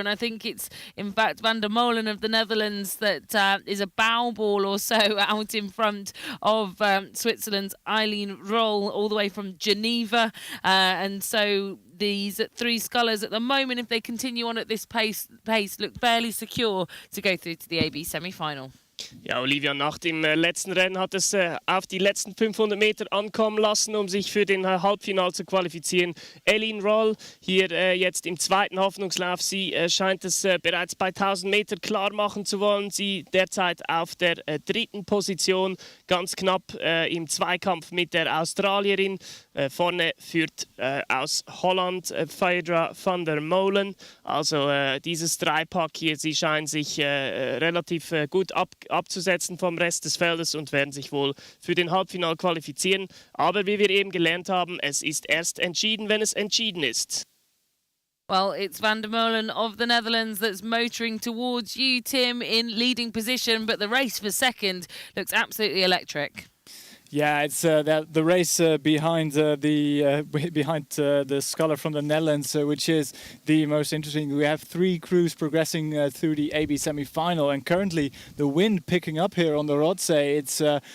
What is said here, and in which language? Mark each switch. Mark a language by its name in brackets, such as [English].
[English] And I think it's, in fact, Van der Molen of the Netherlands that is a bow ball or so out in front of Switzerland's Eline Roll, all the way from Geneva. And so these three scullers at the moment, if they continue on at this pace look fairly secure to go through to the AB semi-final. [German] Ja, Olivia Nacht im letzten Rennen hat es auf die letzten 500 Meter ankommen lassen, um sich für den Halbfinale zu qualifizieren. Eline Roll hier jetzt im zweiten Hoffnungslauf. Sie scheint es bereits bei 1000 Meter klar machen zu wollen. Sie derzeit auf der dritten Position, ganz knapp im Zweikampf mit der Australierin. Vorne führt aus Holland Fedra van der Molen. Also dieses Dreipack hier, sie scheinen sich relativ gut abzusetzen vom Rest des Feldes und werden sich wohl für den Halbfinale qualifizieren. Aber wie wir eben gelernt haben, es ist erst entschieden, wenn es entschieden ist. [English] Well, it's Van der Molen of the Netherlands that's motoring towards you, Tim, in leading position, but the race for second looks absolutely electric. Yeah, it's the race behind the sculler from the Netherlands, which is the most interesting. We have three crews progressing through the AB semi-final, and currently the wind picking up here on the Rothsee.